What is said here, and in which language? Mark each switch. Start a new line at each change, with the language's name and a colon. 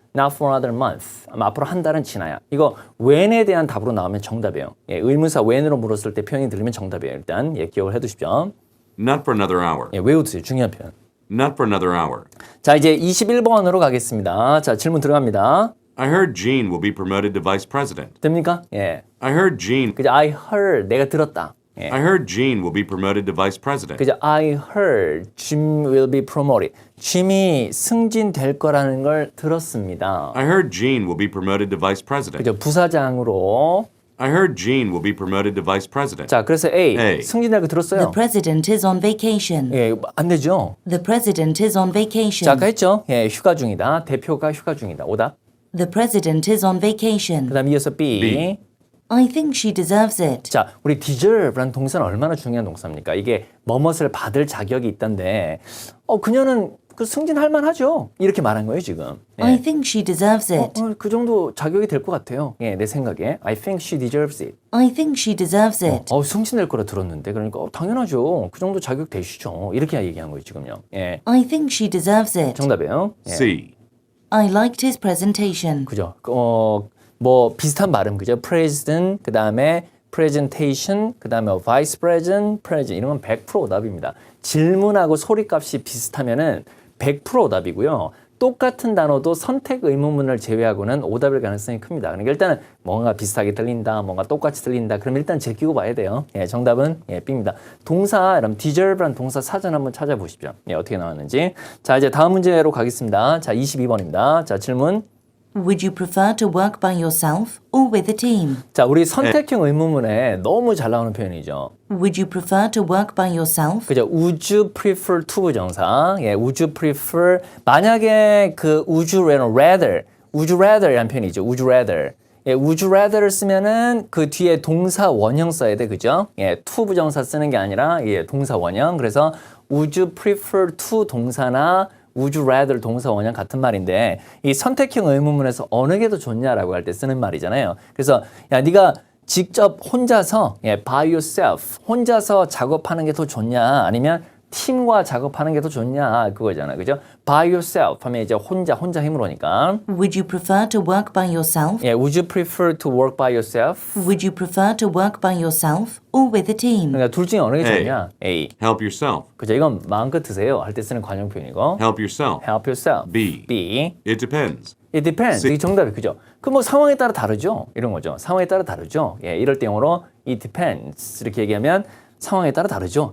English: Not for another month
Korean: 하면 앞으로 한 달은 지나야. 이거 when에 대한 답으로 나오면 정답이에요. 예, 의문사 when으로 물었을 때 표현이 들리면 정답이에요. 일단 예, 기억을 해두십시오.
English: Not for another hour.
Korean: 예, 외우세요. 중요한 표현.
English: Not for another hour.
Korean: 자, 이제 21번으로 가겠습니다. 자, 질문 들어갑니다.
English: I heard Gene will be promoted to vice president.
Korean: 됩니까? 예.
English: I heard Gene.
Korean: 그죠?
English: I heard.
Korean: 내가 들었다. 예.
English: I heard Gene will be promoted to vice president.
Korean: 그죠?
English: I heard Jim will be promoted.
Korean: 짐이 승진될 거라는 걸 들었습니다.
English: I heard Gene will be promoted to vice president.
Korean: 그죠? 부사장으로.
English: I heard Gene will be promoted to vice president.
Korean: 자, 그래서 A.
English: A.
Korean: 승진될 거 들었어요.
English: The president is on vacation.
Korean: 예, 안 되죠?
English: The president is on
Korean: 자,
English: vacation.
Korean: 아까 했죠? 예, 휴가 중이다. 대표가 휴가 중이다. 오답.
English: The president is on vacation.
Korean: 그 다음 이어서 B.
English: B. I think she deserves it.
Korean: 자, 우리 deserve라는 동사는 얼마나 중요한 동사입니까? 이게 뭐뭇을 받을 자격이 있던데, 그녀는 그 승진할 만하죠. 이렇게 말한 거예요, 지금. 예.
English: I think she deserves it.
Korean: 그 정도 자격이 될 것 같아요. 예, 내 생각에.
English: I think she deserves it. I think she deserves it.
Korean: 승진될 거라 들었는데, 그러니까 당연하죠. 그 정도 자격 되시죠. 이렇게 얘기한 거예요, 지금요. 예,
English: I think she deserves it.
Korean: 정답이에요. 예.
English: C. I liked his presentation.
Korean: 그죠. 뭐 비슷한 발음 그죠. president 그 다음에 presentation 그 다음에 vice president, president 이런 건 100% 오답입니다. 질문하고 소리값이 비슷하면은 100% 오답이고요. 똑같은 단어도 선택 의문문을 제외하고는 오답일 가능성이 큽니다. 그러니까 일단은 뭔가 비슷하게 들린다, 뭔가 똑같이 들린다. 그럼 일단 제끼고 봐야 돼요. 예, 정답은 예, B입니다. 동사, 여러분 deserve란 동사 사전 한번 찾아보십시오. 예, 어떻게 나왔는지. 자, 이제 다음 문제로 가겠습니다. 자, 22번입니다. 자, 질문.
English: Would you prefer to work by yourself or with a team?
Korean: 자, 우리 선택형 의문문에 너무 잘 나오는 표현이죠.
English: Would you prefer to work by yourself?
Korean: 그죠?
English: Would you prefer to 부정사. 예, would you prefer
Korean: 만약에 그
English: would you rather이라는 표현이죠. would you rather.
Korean: 예, would you rather를 쓰면은 그 뒤에 동사 원형 써야 돼. 그죠? 예, to 부정사 쓰는 게 아니라 예, 동사 원형. 그래서 would you prefer to 동사나 would you rather 동사 원형 같은 말인데 이 선택형 의문문에서 어느 게 더 좋냐라고 할 때 쓰는 말이잖아요. 그래서 야, 네가 직접 혼자서 예, by yourself 혼자서 작업하는 게 더 좋냐 아니면 팀과 작업하는 게 더 좋냐 그거잖아. 그죠? by yourself 하면 이제 혼자 힘으로 오니까
English: Would you prefer to work by yourself? 예, would you prefer to work by yourself? Would you prefer to work by yourself or with a team?
Korean: 그러니까 둘 중에 어느 게
English: A.
Korean: 좋냐? A.
English: Help yourself.
Korean: 그죠? 이건 마음껏 드세요 할 때 쓰는 관용 표현이고
English: Help yourself. help yourself. B. B. It depends. It depends.
Korean: 이게 정답이 그죠? 그 뭐 상황에 따라 다르죠. 이런 거죠. 상황에 따라 다르죠. 예, 이럴 때 영어로
English: it depends
Korean: 이렇게 얘기하면 상황에 따라 다르죠.